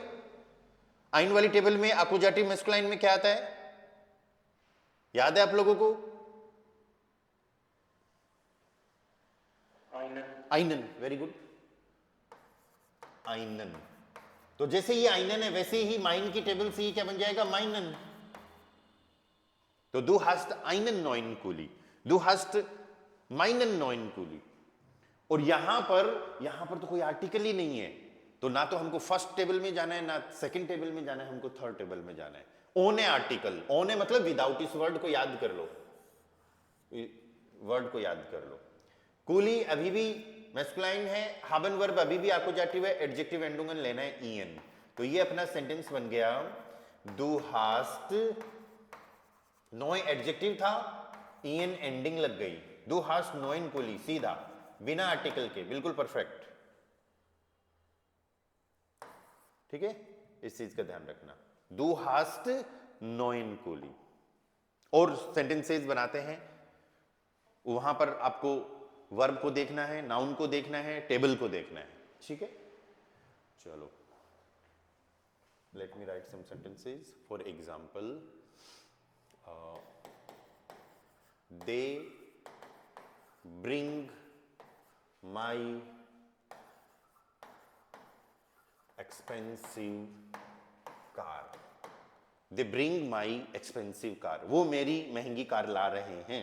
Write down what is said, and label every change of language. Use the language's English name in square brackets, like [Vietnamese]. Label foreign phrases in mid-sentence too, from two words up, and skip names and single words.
[Hindi] आइन वाली टेबल में आकुजाटिव मेस्कुलाइन में क्या आता है, याद है आप लोगों को? [English] आइनन, very good, आइनन। [Hindi] तो जैसे ये आइनन है वैसे ही माइन की टेबल से ही क्या बन जाएगा, माइनन। [German] तो du hast einen neuen Kuli, du hast meinen neuen Kuli। [Hindi] और यहां पर तो कोई आर्टिकल ही नहीं है, तो ना तो हमको [English] first table [Hindi] में जाना है ना [English] second table [Hindi] में जाना है, हमको [English] third table [Hindi] में जाना है। ओन है आर्टिकल, ओन है मतलब विदाउट, इस वर्ड को याद कर लो, वर्ड को याद कर लो। कूली अभी भी मैस्कुलाइन है, हाबन वर्ब अभी भी आकुजाटिव है, एडजेक्टिव एंडुंगन लेना है ईएन। तो ये अपना सेंटेंस बन गया, [German] du hast, [Hindi] नॉय एडजेक्टिव था, ईएन एंडिंग लग गई, [German] du hast neuen Kuli, [Hindi] सीधा बिना आर्टिकल के, बिल्कुल परफेक्ट। ठीक है, इस चीज का ध्यान रखना, [German] du hast neuen Kuli। [Hindi] और सेंटेंसेस बनाते हैं, वहां पर आपको वर्ब को देखना है, नाउन को देखना है, टेबल को देखना है। ठीक है, चलो, [English] let me write some sentences. for example, they bring my expensive car, they bring my expensive car, [Hindi] वो मेरी महंगी कार ला रहे हैं।